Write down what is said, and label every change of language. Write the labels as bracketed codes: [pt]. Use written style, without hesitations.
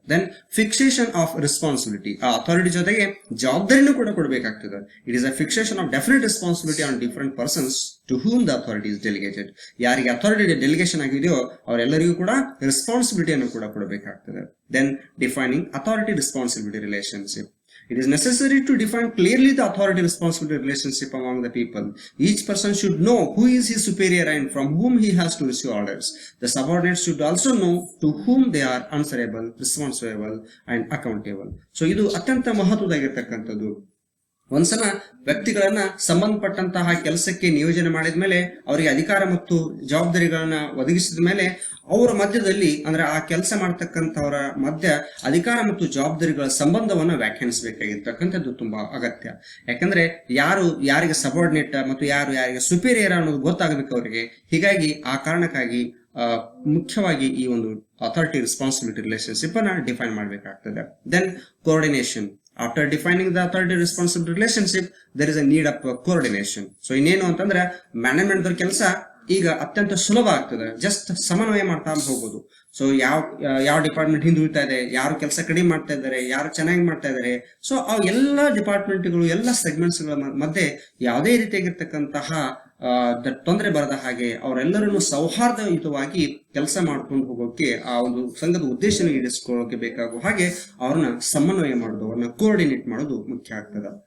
[en] Then fixation of responsibility. [kn] ಆ authority ಜೊತೆಗೆ ಜವಾಬ್ದಾರಿನೂ ಕೂಡ ಕೊಡಬೇಕಾಗ್ತದೆ. [en] It is a fixation of definite responsibility on different persons to whom the authority is delegated. [kn] ಯಾರಿಗೆ authority delegation ಆಗಿದೆಯೋ ಅವರೆಲ್ಲರಿಗೂ ಕೂಡ ರೆಸ್ಪಾನ್ಸಿಬಿಲಿಟಿಯನ್ನು ಕೂಡ ಕೊಡಬೇಕಾಗ್ತದೆ. [en] Then defining authority responsibility relationship. It is necessary to define clearly the authority responsibility relationship among the people. Each person should know who is his superior and from whom he has to receive orders. The subordinates should also know to whom they are answerable, responsible and accountable. [kn] So ಇದು ಅತ್ಯಂತ ಮಹತ್ವದಾಗಿರ್ತಕ್ಕಂಥದ್ದು. ಒಂದ್ಸಲ ವ್ಯಕ್ತಿಗಳನ್ನ ಸಂಬಂಧಪಟ್ಟಂತಹ ಕೆಲಸಕ್ಕೆ ನಿಯೋಜನೆ ಮಾಡಿದ್ಮೇಲೆ ಅವರಿಗೆ ಅಧಿಕಾರ ಮತ್ತು ಜವಾಬ್ದಾರಿಗಳನ್ನ ಒದಗಿಸಿದ ಮೇಲೆ ಅವರ ಮಧ್ಯದಲ್ಲಿ ಅಂದ್ರೆ ಆ ಕೆಲಸ ಮಾಡತಕ್ಕಂಥವರ ಮಧ್ಯ ಅಧಿಕಾರ ಮತ್ತು ಜವಾಬ್ದಾರಿಗಳ ಸಂಬಂಧವನ್ನ ವ್ಯಾಖ್ಯಾನಿಸಬೇಕಾಗಿರ್ತಕ್ಕಂಥದ್ದು ತುಂಬಾ ಅಗತ್ಯ. ಯಾಕಂದ್ರೆ ಯಾರು ಯಾರಿಗೆ ಸಬಾರ್ಡಿನೇಟ್ ಮತ್ತು ಯಾರು ಯಾರಿಗೆ ಸುಪೀರಿಯರ್ ಅನ್ನೋದು ಗೊತ್ತಾಗಬೇಕು ಅವರಿಗೆ. ಹೀಗಾಗಿ ಆ ಕಾರಣಕ್ಕಾಗಿ ಮುಖ್ಯವಾಗಿ ಈ ಒಂದು ಅಥಾರಿಟಿ ರೆಸ್ಪಾನ್ಸಿಬಿಲಿಟಿ ರಿಲೇಶನ್ಶಿಪ್ ಅನ್ನ ಡಿಫೈನ್ ಮಾಡಬೇಕಾಗ್ತದೆ. [en] Then coordination. After defining the authority responsibility relationship, there is a need of coordination. [kn] So ಇನ್ನೇನು ಅಂತಂದ್ರೆ ಮ್ಯಾನೇಜ್ಮೆಂಟ್ ಕೆಲಸ ಈಗ ಅತ್ಯಂತ ಸುಲಭ ಆಗ್ತದೆ, ಜಸ್ಟ್ ಸಮನ್ವಯ ಮಾಡ್ತಾ ಹೋಗ್ಬೋದು. ಸೊ ಯಾವ ಡಿಪಾರ್ಟ್ಮೆಂಟ್ ಹಿಂದುಳಿತಾ ಇದೆ, ಯಾರು ಕೆಲಸ ಕಡಿಮೆ ಮಾಡ್ತಾ ಇದ್ದಾರೆ, ಯಾರು ಚೆನ್ನಾಗಿ ಮಾಡ್ತಾ ಇದ್ದಾರೆ. ಸೊ ಆ ಎಲ್ಲ ಡಿಪಾರ್ಟ್ಮೆಂಟ್ಗಳು, ಎಲ್ಲ ಸೆಗ್ಮೆಂಟ್ಸ್ಗಳ ಮಧ್ಯೆ ಯಾವುದೇ ರೀತಿಯಾಗಿರ್ತಕ್ಕಂತಹ ತೊಂದರೆ ಬರದ ಹಾಗೆ ಅವರೆಲ್ಲರನ್ನು ಸೌಹಾರ್ದಯುತವಾಗಿ ಕೆಲಸ ಮಾಡ್ಕೊಂಡು ಹೋಗೋಕೆ, ಆ ಒಂದು ಸಂಘದ ಉದ್ದೇಶನ ಈಡೇರಿಸಿಕೊಳ್ಳೋಕೆ ಬೇಕಾಗುವ ಹಾಗೆ ಅವ್ರನ್ನ ಸಮನ್ವಯ ಮಾಡೋದು, ಅವ್ರನ್ನ ಕೋಆರ್ಡಿನೇಟ್ ಮಾಡೋದು ಮುಖ್ಯ ಆಗ್ತದೆ.